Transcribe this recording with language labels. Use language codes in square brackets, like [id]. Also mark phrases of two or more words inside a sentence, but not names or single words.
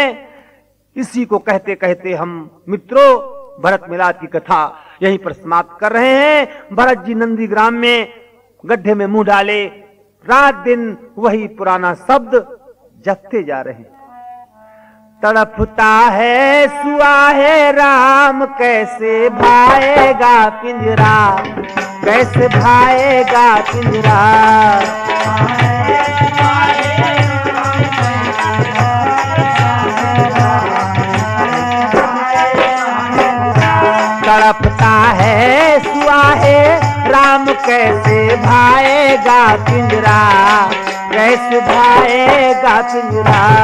[hi] इसी को कहते कहते हम मित्रों भरत मिलाप की कथा यहीं पर समाप्त कर रहे हैं। भरत जी नंदीग्राम में गड्ढे में मुंह डाले, रात दिन वही पुराना शब्द जपते जा रहे हैं। तड़पता है सुआ है राम, कैसे भाएगा पिंजरा, कैसे भाएगा पिंजरा। तड़पता है सुआ है राम, कैसे भाएगा पिंजरा, कैसे भाएगा पिंजरा।